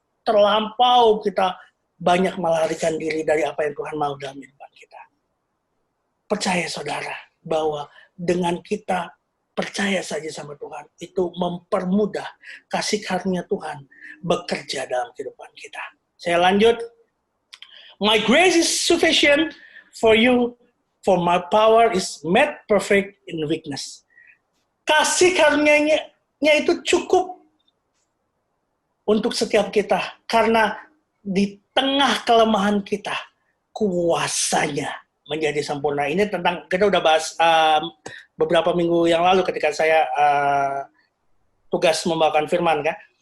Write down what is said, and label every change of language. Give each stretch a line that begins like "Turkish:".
Indonesian: Terlampau kita banyak melarikan diri dari apa yang Tuhan mau dalam kehidupan kita. Percaya saudara, bahwa dengan kita percaya saja sama Tuhan. Itu mempermudah kasih karunia Tuhan bekerja dalam kehidupan kita. Saya lanjut.
English: My grace is sufficient for you, for my power is made perfect in weakness.
Indonesian: Kasih karunia-Nya itu cukup untuk setiap kita, karena di tengah kelemahan kita, kuasanya menjadi sempurna. Ini tentang, kita udah bahas beberapa minggu yang lalu ketika saya tugas membawakan firman, kan.